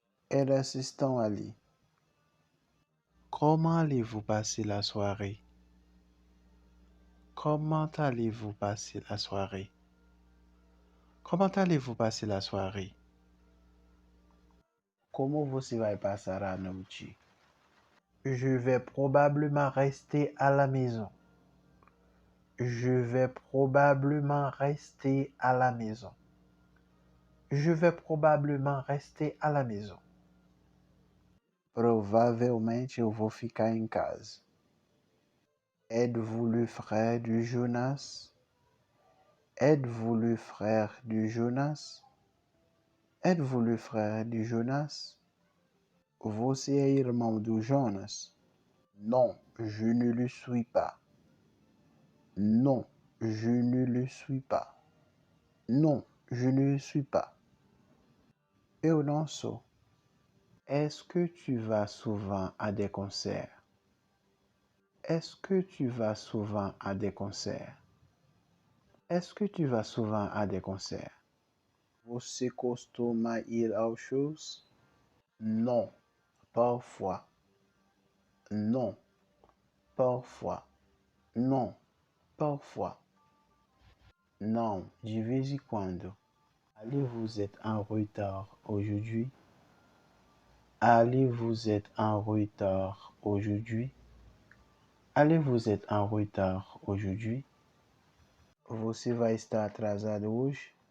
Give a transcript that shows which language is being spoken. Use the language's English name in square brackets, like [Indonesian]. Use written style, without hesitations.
[Portuguese] Elas estão ali. [French] Comment allez-vous passer la soirée? Comment allez-vous passer la soirée? Comment allez-vous passer la soirée? [Portuguese] Como você vai passar a noite? [French] Je vais probablement rester à la maison. Je vais probablement rester à la maison. Je vais probablement rester à la maison. [Portuguese] Provavelmente eu vou ficar em casa. [French] Êtes-vous le frère de Jonas? Êtes-vous le frère de Jonas? Êtes-vous le frère de Jonas? [Portuguese] Você é irmão do Jonas? [French] Non, je ne le suis pas. Non, je ne le suis pas. Non, je ne le suis pas. [Portuguese] Eu não sou. [French] Est-ce que tu vas souvent à des concerts? Est-ce que tu vas souvent à des concerts? Est-ce que tu vas souvent à des concerts? [Portuguese] Você costuma ir aos shows? [French] Non, parfois. Non, parfois. Non, parfois. [Portuguese] Non, de vez em quando. [French] Allez-vous être en retard aujourd'hui? Allez-vous être en retard aujourd'hui? Allez-vous être en retard aujourd'hui? [Portuguese] Você vai estar atrasado hoje?